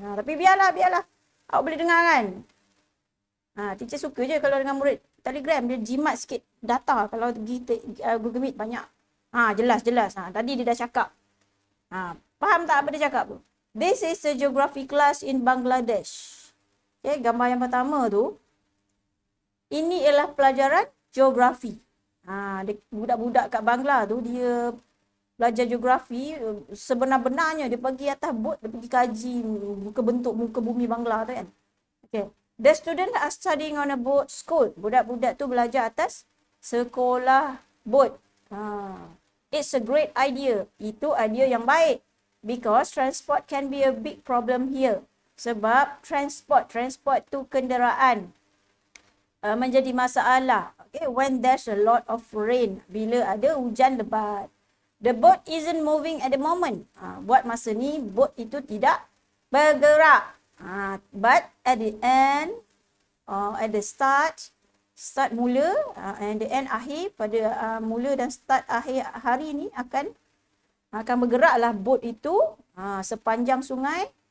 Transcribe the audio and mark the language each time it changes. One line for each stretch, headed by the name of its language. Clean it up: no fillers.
Malay: Tapi biarlah. Awak boleh dengar kan? Teacher suka je kalau dengan murid Telegram dia jimat sikit data kalau pergi Google Meet banyak. Jelas. Tadi dia dah cakap. Faham tak apa dia cakap tu?
English: This is a geography class in Bangladesh.
Malay: Okay, gambar yang pertama tu. Ini ialah pelajaran geografi. Budak-budak kat Bangla tu dia belajar geografi. Sebenar-benarnya dia pergi atas bot, dia pergi kaji muka bumi Bangla tu kan. Okay.
English: The students are studying on a boat school.
Malay: Budak-budak tu belajar atas sekolah bot.
English: It's a great idea.
Malay: Itu idea yang baik.
English: Because transport can be a big problem here.
Malay: Sebab transport tu kenderaan menjadi masalah.
English: Okay, when there's a lot of rain.
Malay: Bila ada hujan lebat.
English: The boat isn't moving at the moment.
Malay: Buat masa ni, boat itu tidak bergerak.
English: But at the end, at the start
Malay: mula, and the end akhir, pada mula dan start akhir hari ni akan bergeraklah boat itu sepanjang sungai.